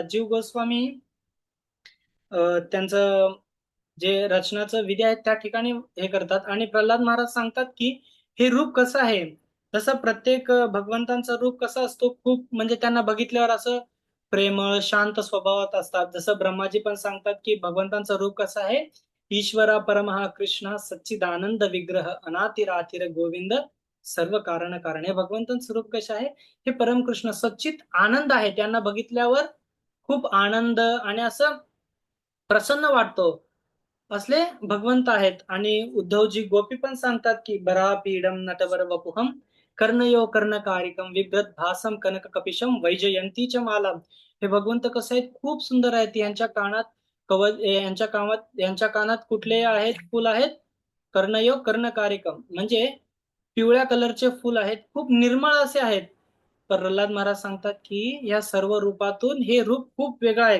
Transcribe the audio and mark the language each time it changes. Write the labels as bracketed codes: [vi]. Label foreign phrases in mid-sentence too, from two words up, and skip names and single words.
[mr] जीव गोस्वामी त्यांचं जे रचनाचं विधी आहेत त्या ठिकाणी हे करतात, आणि प्रल्हाद महाराज सांगतात की हे रूप कसं आहे. जसं प्रत्येक भगवंतांचं रूप कसं असतो, खूप म्हणजे त्यांना बघितल्यावर असं प्रेमळ शांत स्वभावात असतात. जसं ब्रह्माजी पण सांगतात की भगवंतांचं रूप कसं आहे, [sa] ईश्वरा परमहा कृष्ण सच्चिदानंद विग्रह अनातिरातिर गोविंद सर्व कारण कारण. [mr] हे भगवंतांचं रूप कसं आहे, हे परमकृष्ण सच्चित आनंद आहे, त्यांना बघितल्यावर खूप आनंद आणि असं प्रसन्न वाटतो, असले भगवंत आहेत. आणि उद्धवजी गोपी पण सांगतात की [sa] बरा पीडम नटवर वपुहम कर्णयो कर्णकारिकम विभ्रत भासम कनक कपिशम वैजयंतीच माला. [mr] हे भगवंत कसं आहेत, खूप सुंदर आहेत. यांच्या कानात कवच, यांच्या कानात कुठले आहेत, फुल आहेत, [sa] कर्णयो कर्णकारिकम [mr] म्हणजे पिवळ्या कलरचे फुल आहेत, खूप निर्मळ असे आहेत. प्रल्हाद महाराज सांगतात की या सर्व रूपातून हे रूप खूप वेगळं आहे.